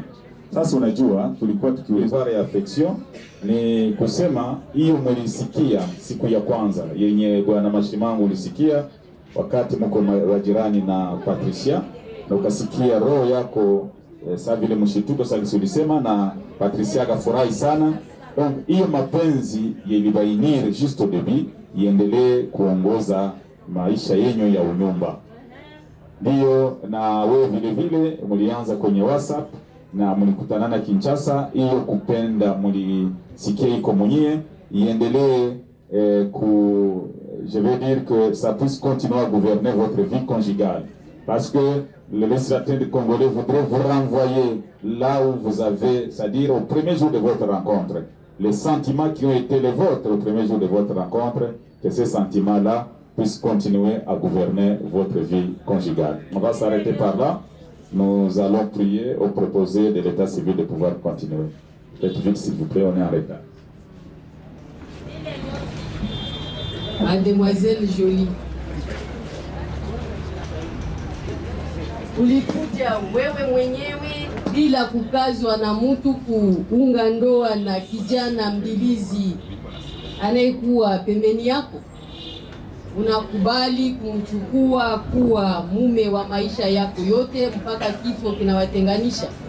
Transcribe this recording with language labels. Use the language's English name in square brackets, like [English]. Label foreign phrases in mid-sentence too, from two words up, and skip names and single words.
[Swahili] Sasa unajua tulikuwa tukiuliza ya affection ni kusema hiyo mlisikia siku ya kwanza yenye bwana Mashimangu ulisikia wakati mko wajirani na Patricia na ukasikia roho yako sasa vile mshituko sasa ulisema na Patricia akafurahi sana. Donc hiyo mapenzi yalibainir [French] juste au début [Swahili] iendelee kuongoza maisha yenyu ya unyumba. Ndio na wewe vile vile mlianza kwenye WhatsApp na mlikutanana Kinshasa, hiyo kupenda mlisikia iko mwenyewe iendelee [French] je veux dire que ça puisse continuer à gouverner votre vie conjugale parce que le législateur congolais voudrait vous renvoyer là où vous avez, c'est-à-dire au premier jour de votre rencontre, les sentiments qui ont été les vôtres au premier jour de votre rencontre, que ces sentiments-là puissent continuer à gouverner votre vie conjugale. On va s'arrêter par là. Nous allons prier au proposé de l'état civil de pouvoir continuer. Faites vite s'il vous plaît, on est en retard. Mademoiselle Jolie, [Swahili] ulikuja wewe mwenyewe bila kukazwa na mtu kuunga ndoa na kijana mbilizi anayekuwa pembeni yako? Unakubali kumchukua kuwa mume wa maisha yako yote mpaka kifo kinawatenganisha?